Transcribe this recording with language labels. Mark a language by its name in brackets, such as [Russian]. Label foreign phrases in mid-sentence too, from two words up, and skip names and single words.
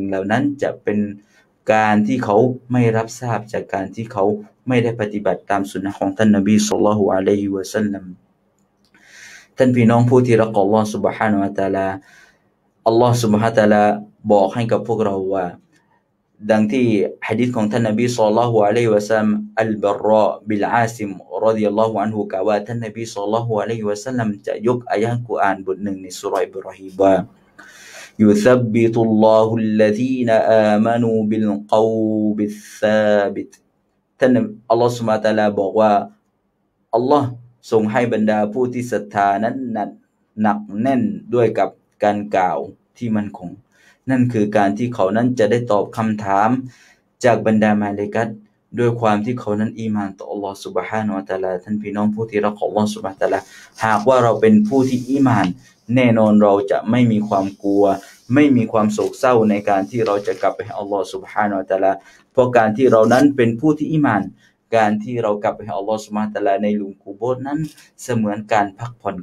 [Thai] เหล่านั้นจะเป็นการที่เขาไม่รับทราบจากการที่เขาไม่ได้ปฏิบัติตามสุนนะของท่านนบีศ็อลลัลลอฮุอะลัยฮิวะซัลลัมท่านพี่น้องผู้ที่รักอัลเลาะห์ซุบฮานะฮูวะตะอาลาอัลเลาะห์ซุบฮานะฮูวะตะอาลาบอกให้กับพวกเราว่าดังที่หะดีษของท่านนบีศ็อลลัลลอฮุอะลัยฮิวะซัลลัมอัลบารรอบิลอาซิมรอฎิยัลลอฮุอันฮุกล่าวว่าท่านนบีศ็อลลัลลอฮุอะลัยฮิวะซัลลัมจะยกอายะห์กุรอานบทหนึ่งในซูเราะห์อิบรอฮีมว่า [Arabic] يثبت الله الذين آمنوا بالقول الثابت [Thai] ท่านอัลเลาะห์ซุบฮานะฮูวะตะอาลาบอกว่าอัลเลาะห์ทรงให้บรรดาผู้ที่ศรัทธานั้นหนักแน่นด้วยกับการกล่าวที่ มั่นคงนั่นคือการที่เขานั้นจะได้ตอบคำถามจากบรรดามาลาอิกะฮ์ด้วยความที่เขานั้นอีหม่านต่ออัลเลาะห์ซุบฮานะฮูวะตะอาลาท่านพี่น้องผู้ที่รักของอัลเลาะห์ซุบฮานะฮูวะตะอาลาหากว่าเราเป็นผู้ที่อีหม่านแน่นอนเราจะไม่มีความกลัวไม่มีความโศกเศร้าในการที่เราจะกลับไปให้อัลเลาะห์ซุบฮานะฮูวะตะอาลาเพราะการที่เรานั้นเป็นผู้ที่อีหม่านการที่เรากลับไปให้อัลเลาะห์ซุบฮานะฮูวะตะอาลาในหลุมกุโบร์นั้นเสมือนการพักผ่อน